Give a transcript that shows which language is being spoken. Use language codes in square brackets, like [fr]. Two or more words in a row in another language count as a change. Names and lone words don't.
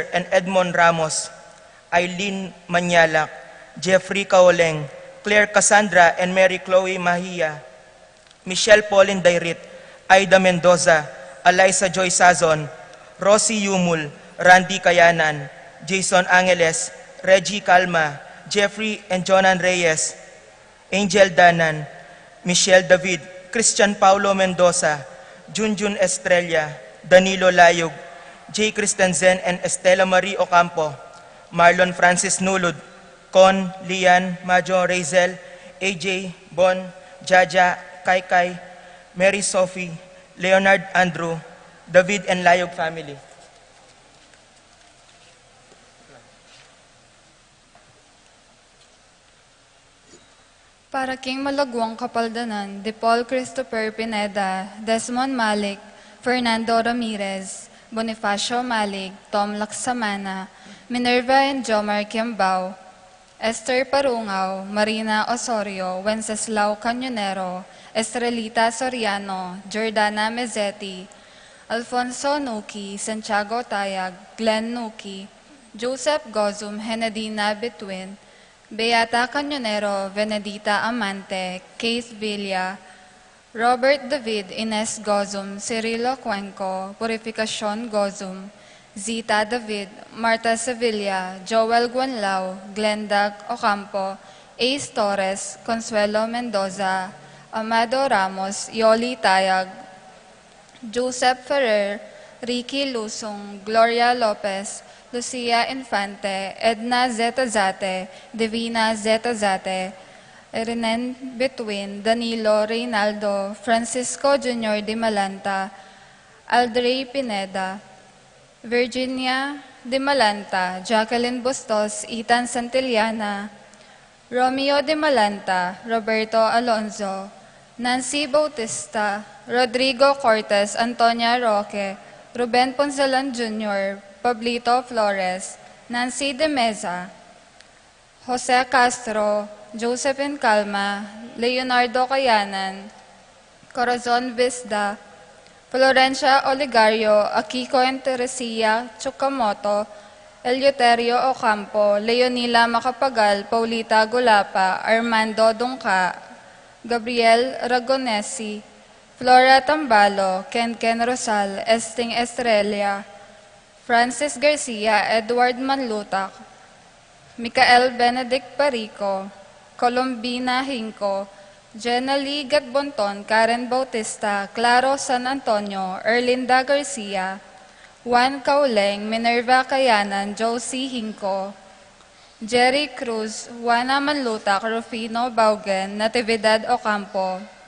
[en] and Edmond Ramos, Eileen Manyalak, Jeffrey Kaoleng, Claire Cassandra and Mary Chloe Mahia, Michelle Pauline Dairit, Aida Mendoza, Eliza Joy Sazon, Rosie Yumul, Randy Kayanan, Jason Angeles, Reggie Calma, Jeffrey and Jonan Reyes, Angel Danan, Michelle David, Christian Paulo Mendoza, Junjun Estrella, Danilo Layug, J. Christensen and Estela Marie Ocampo, Marlon Francis Nulud, Con, Lian, Majo, Razel, AJ, Bon, Jaja, Kaikai, Mary Sophie, Leonard Andrew, David and Layog family. [pam] Para King Malagwang Kapaldanan, [en] De Paul Christopher Pineda, Desmond Malik, Fernando Ramirez, Bonifacio Malig, Tom Laksamana, Minerva and Jomar Kiambao, Esther Parungaw, Marina Osorio, Wenceslao Cañonero, Estrelita Soriano, Jordana Mezzetti, Alfonso Nuki, Santiago Tayag, Glenn Nuki, Joseph Gozum, Henadina Betwin, Beata Cañonero, Venedita Amante, Keith Villa, Robert David Ines Gozum, Cirilo Cuenco, Purificacion Gozum, Zita David, Marta Sevilla, Joel Guanlao, Glenda Ocampo, Ace Torres, Consuelo Mendoza, Amado Ramos, Yoli Tayag, Joseph Ferrer, Ricky Lusong, Gloria Lopez, Lucia Infante, Edna Zeta Zate, Divina Zeta Zate, Renen Betwin, Danilo Reynaldo, Francisco Jr. de Malanta, Aldrey Pineda, Virginia de Malanta, Jacqueline Bustos, Ethan Santillana, Romeo de Malanta, Roberto Alonzo, Nancy Bautista, Rodrigo Cortez, Antonia Roque, Ruben Ponzalan Jr., Pablito Flores, Nancy De Meza, Jose Castro, Josephine Calma, Leonardo Cayanan, Corazon Visda, Florencia Oligario, Akiko and Teresia Chukamoto, Eleuterio Ocampo, Leonila Macapagal, Paulita Gulapa, Armando Dungka, Gabriel Ragonesi, Flora Tambalo, Ken Rosal, Esting Estrella, Francis Garcia, Edward Manlutak, Micael Benedict Parico, Colombina Hinco, Jenna Lee Gatbonton, Karen Bautista, Claro San Antonio, Erlinda Garcia, Juan Cauleng, Minerva Kayanan, Josie Hinco, Jerry Cruz, Juana Manlutak, Rufino Baugen, Natividad Ocampo,